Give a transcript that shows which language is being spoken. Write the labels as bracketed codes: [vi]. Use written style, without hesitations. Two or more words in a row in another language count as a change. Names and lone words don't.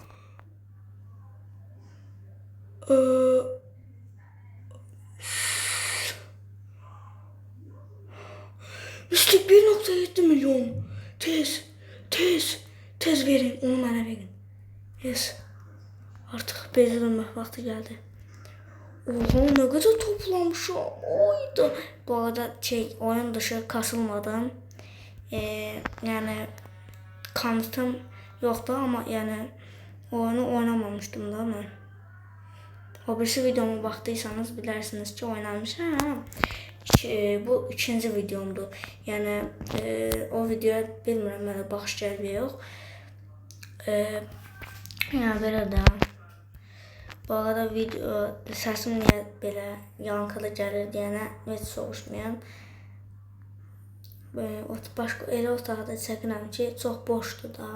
[az] Mistik 1.7 milyon. Tez verin, onu mənə verin. Yes. Artıq bezə dönmək vaxtı gəldi. [tr] Oha, ne kadar toplamışım. Oydu. Bu arada oyun dışı kasılmadım. Yani kanıtım yoktu ama yani oyunu oynamamıştım da ben. O birisi videoma baktıysanız bilersiniz ki oynamışım. Bu ikinci videomdu. [az] Yani o videoya bilmirəm mənə baxış gəlmir yox. Yəni belə də. Bu arada video səsim niyə belə yankılı gəlir deyənə heç soruşmayın. Başqa elə otaqda çəkinəm ki, çox boşdur da.